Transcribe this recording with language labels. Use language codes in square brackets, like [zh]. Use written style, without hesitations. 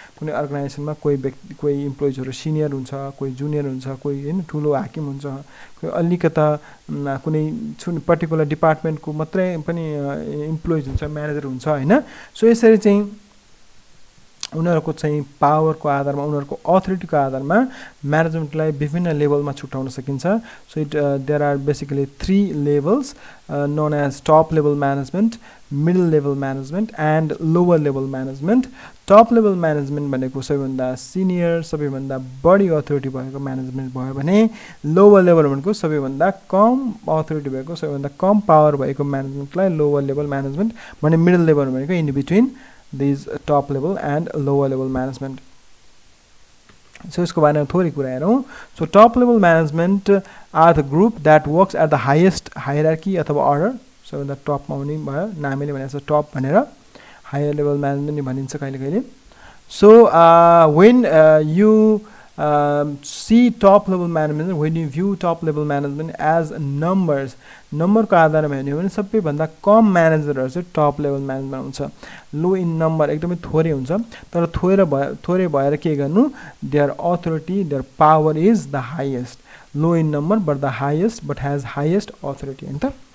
[ne] कुनै अर्गनाइजेसनमा कोही इम्प्लोइजहरू सिनियर हुन्छ, कोही जुनियर हुन्छ, कोही हैन ठुलो हाकिम हुन्छ, कोही अलिकता कुनै पर्टिकुलर डिपार्टमेन्टको मात्रै पनि इम्प्लोइज हुन्छ, म्यानेजर हुन्छ, हैन। सो यसरी चाहिँ उनीहरूको चाहिँ पावरको आधारमा, उनीहरूको अथोरिटीको आधारमा म्यानेजमेन्टलाई विभिन्न लेभलमा छुट्याउन सकिन्छ। [en] So there are basically 3 levels known as top level management, middle level management and lower level management. [ne] Top level management भनेको सबैभन्दा सिनियर, सबैभन्दा बढी अथोरिटी भएको म्यानेजमेन्ट भयो भने लोवर लेभल भनेको सबैभन्दा कम अथोरिटी भएको, सबैभन्दा कम पावर भएको म्यानेजमेन्टलाई लोवर लेभल म्यानेजमेन्ट भने। [en] Middle level भनेको in between these top level and lower level management. [ne] So यसको बारेमा थोरै कुरा हेरौँ। [en] So top level management are the group that works at the highest hierarchy अथवा order. [ne] सबैभन्दा टपमा हुने भयो, नामैले भनेको छ टप भनेर, हायर लेभल म्यानेजमेन्ट नि भनिन्छ कहिले कहिले। [en] so when you see top level management, when you view top level management as numbers, [ne] नम्बरको आधारमा हेर्ने हो भने सबैभन्दा कम म्यानेजरहरू चाहिँ टप लेभल म्यानेजमेन्ट हुन्छ. [en] low in number, [ne] एकदमै थोरै हुन्छ, तर थोरै भएर के गर्नु, [en] Their authority, their power is the highest. Low in number but the highest, but has highest authority [ne] हैन त.